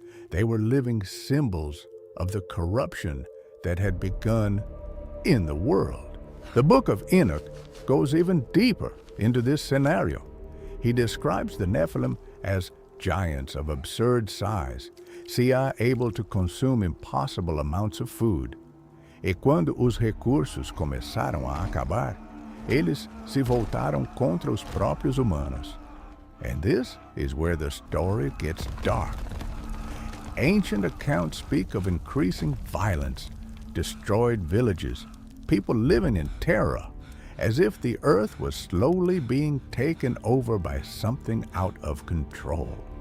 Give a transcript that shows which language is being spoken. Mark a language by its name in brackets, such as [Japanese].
[English] They were living symbols of the corruption that had begun in the world. The Book of Enoch goes even deeper into this scenario. He describes the Nephilim as giants of absurd size, able to consume impossible amounts of food. [Portuguese] E quando os recursos começaram a acabar, eles se voltaram contra os próprios humanos. [English] And this is where the story gets dark. Ancient accounts speak of increasing violence, destroyed villages, people living in terror, as if the earth was slowly being taken over by something out of control.